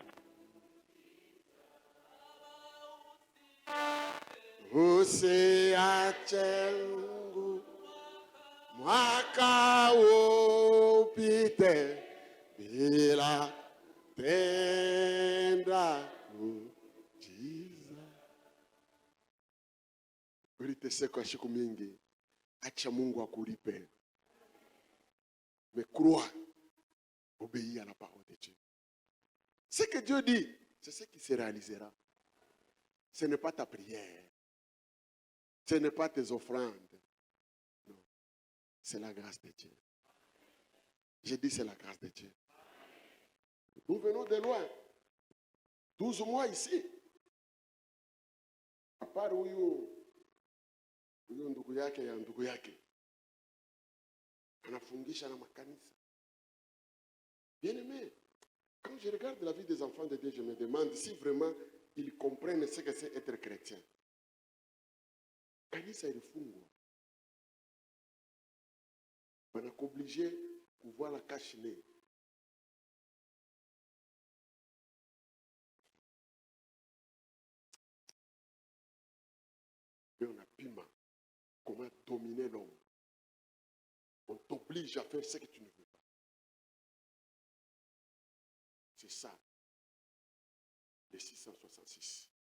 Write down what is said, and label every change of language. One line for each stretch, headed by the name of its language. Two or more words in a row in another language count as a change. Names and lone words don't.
Swahili: Usiache Mungu mwaka upite bila tenda muujiza. Uliteseka siku mingi, acha Mungu akulipe.
French: Mais crois, obéis à la parole de Dieu. Ce que Dieu dit, c'est ce qui se réalisera. Ce n'est pas ta prière. Ce n'est pas tes offrandes. Non. C'est la grâce de Dieu. J'ai dit c'est la grâce de Dieu. Nous venons de loin. 12 mois ici. À part
Swahili: huyu ndugu yake ya ndugu yake anafungisha na makanisa.
French: Bien aimé, quand je regarde la vie des enfants de Dieu, je me demande si vraiment ils comprennent ce que c'est être chrétien.
Swahili: Kanisa ilifungwa. Wanakoblige kuvala kashine.
French: Et on a pima comment dominer l'homme. On t'oblige à faire ce que tu ne veux pas. C'est ça. Les 666.